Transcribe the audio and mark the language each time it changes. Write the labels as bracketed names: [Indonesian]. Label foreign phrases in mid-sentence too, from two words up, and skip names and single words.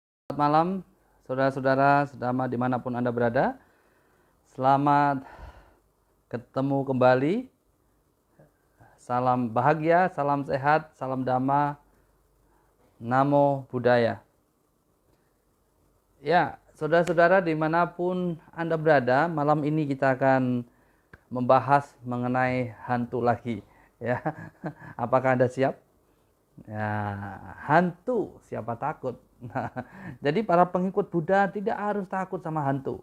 [Indonesian] Selamat malam, saudara-saudara, sedama dimanapun Anda berada. Selamat ketemu kembali. Salam bahagia, salam sehat, salam dhamma, [Pali] namo buddhaya. [Indonesian] Ya, saudara-saudara dimanapun Anda berada, malam ini kita akan membahas mengenai hantu lagi. Ya, apakah Anda siap? Ya, hantu siapa takut? Nah, jadi para pengikut Buddha tidak harus takut sama hantu.